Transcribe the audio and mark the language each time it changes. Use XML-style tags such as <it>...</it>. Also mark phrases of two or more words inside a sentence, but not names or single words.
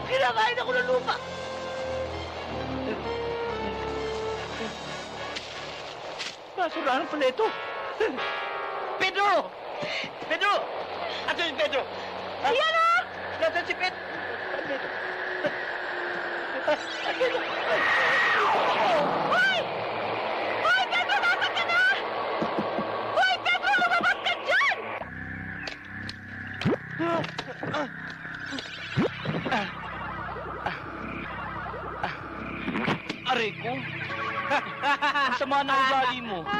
<tl>Kinakain ako ng lupa! Basurahan pala ito! Pedro! Pedro! Ato yung Pedro! Ayan o! Nasaan si Pedro? Pedro! Hoy! Hoy, Pedro, dapat ka na! Hoy, Pedro, lumabas ka dyan! Aray ko! Ang sama ng ugali mo!</tl>